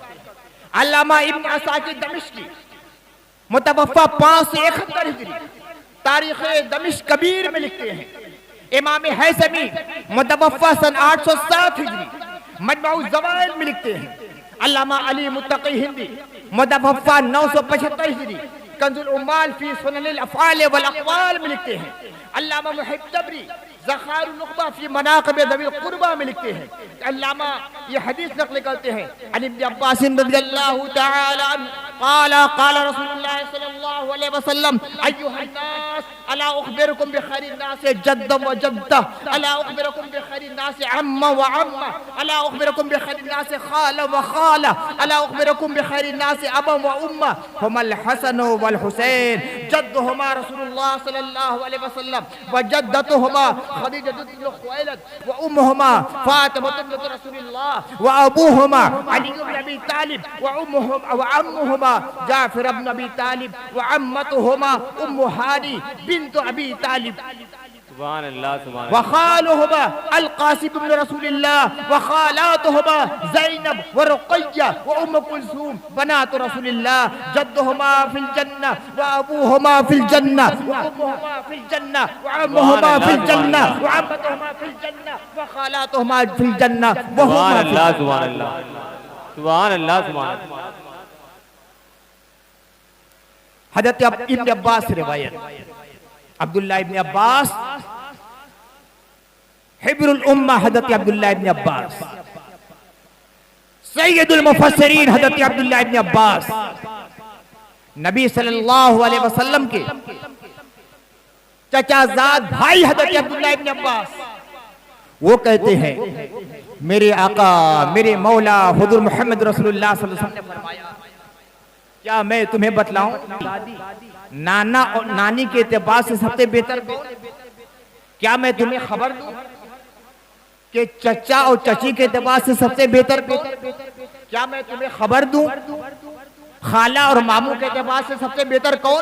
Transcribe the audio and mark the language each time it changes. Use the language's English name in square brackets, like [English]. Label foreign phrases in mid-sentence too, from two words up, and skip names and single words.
[Urdu] علامہ ابن عساکر دمشقی متوفی 571 ہجری تاریخ دمشق کبیر میں لکھتے ہیں. امام ہیثمی متوفی سن 807 ہجری مجمع زوائد میں لکھتے ہیں. علامہ علی متقی ہندی متوفی 975 ہجری کنز العمال فی سنن الافعال والاقوال میں لکھتے ہیں. علامہ محب طبری ذخار النخبہ فی مناقب ذوی القربی میں لکھتے ہیں. علامہ یہ حدیث نقل کرتے ہیں [Arabic] عن ابن عباس رضي الله تعالى عنه قال قال رسول الله صلى الله عليه وسلم أيها الناس ألا أخبركم بخير الناس جدا وجدة، ألا أخبركم بخير الناس عما وعمة، ألا أخبركم بخير الناس خالا وخالة، ألا أخبركم بخير الناس أبا وأما، هما الحسن والحسين، جدهما رسول الله صلى الله عليه وسلم وجدتهما خديجة بنت خويلد وأمهما فاطمة بنت رسول الله وأبوهما علي بن أبي طالب وعمهما جعفر بن أبي طالب وعمتهما أم هانئ بنت أبي طالب سبحان الله سبحان وخالهما القاسم بن رسول الله وخالاتهما زينب ورقية وأم كلثوم بنات رسول الله، جدهما في الجنة وأبوهما في الجنة وأمهما في الجنة وعمهما في الجنة وعمتهما في الجنة وخالاتهما في الجنة وهما سبحان الله سبحان الله سبحان الله سبحان الله. [Urdu] حضرت ابن عباس سے روایت، عبداللہ ابن عباس حبر الامہ، حضرت عبداللہ ابن عباس سید المفسرین، حضرت عبداللہ ابن عباس نبی [Arabic] صلى الله عليه وسلم [Urdu] کے چچازاد بھائی حضرت عبداللہ ابن عباس، وہ کہتے ہیں میرے آقا میرے مولا حضور محمد رسول اللہ [Arabic] صلى الله عليه وسلم [Urdu] نے فرمایا، کیا میں تمہیں بتلاؤں نانا اور نانی کے اعتبار سے سب سے بہتر کون? کیا میں تمہیں خبر دوں کہ چچا اور چچی کے اعتبار سے سب سے بہتر کون? کیا میں تمہیں خبر دوں خالہ اور ماموں کے اعتبار سے سب سے بہتر کون?